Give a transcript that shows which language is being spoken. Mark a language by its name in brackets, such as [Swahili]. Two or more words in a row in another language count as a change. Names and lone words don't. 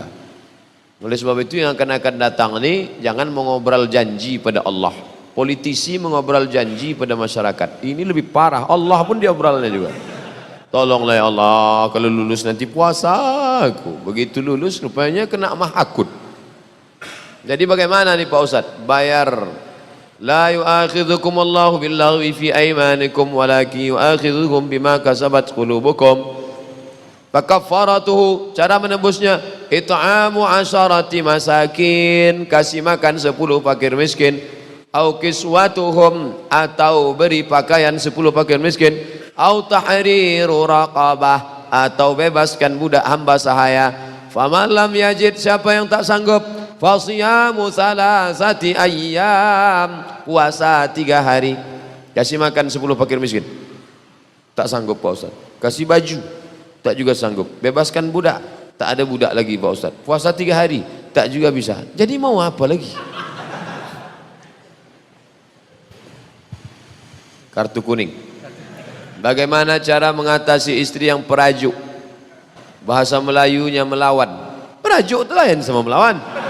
[Malay] Oleh sebab itu yang akan datang ini, jangan mengobrol janji pada Allah. Politisi mengobrol janji pada masyarakat, ini lebih parah. Allah pun diobrolnya juga. Tolonglah ya Allah, kalau lulus nanti puasa aku. Begitu lulus rupanya kena mahakut. Jadi bagaimana nih Pak Ustadz? Bayar. [Arabic] لا يؤاخذكم الله باللغو في أيمانكم ولكن يؤاخذكم بما كسبت قلوبكم. فكفارته, [Malay] cara menebusnya [Arabic] إطعام عشرة مساكين, [Malay] kasih makan 10 fakir miskin. [Arabic] أو كسوتهم, [Malay] atau beri pakaian 10 fakir miskin. [Arabic] أو تحرير رقبة, [Malay] atau bebaskan budak hamba sahaya. [Arabic] فمن لم يجد, [Malay] siapa yang tak sanggup, [Arabic] فصيام ثلاثة أيام, [Malay] puasa 3 hari. Kasih makan 10 fakir miskin, tak sanggup Pak Ustaz. Kasih baju, tak juga sanggup. Bebaskan budak, tak ada budak lagi Pak Ustaz. Puasa 3 hari, tak juga bisa. Jadi mau apa lagi? Kartu kuning. Bagaimana cara mengatasi istri yang perajuk? Bahasa Melayunya melawan. tajuk tu lain sama melawan.